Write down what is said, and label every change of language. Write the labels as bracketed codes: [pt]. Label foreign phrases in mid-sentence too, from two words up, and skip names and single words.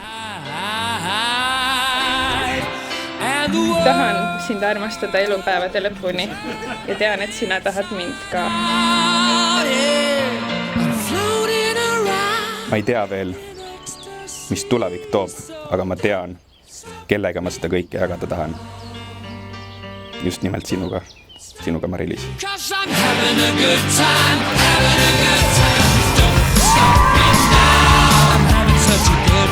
[et] Tahan sind armastada elupäevade lõpuni ja tean, et sina tahad mind ka. Ma ei tea veel, mis tulevik toob, aga ma tean, kellega ma seda kõike jagada tahan. Just nimelt sinuga, Mari-Liis. [en] Don't stop me now. I'm having such a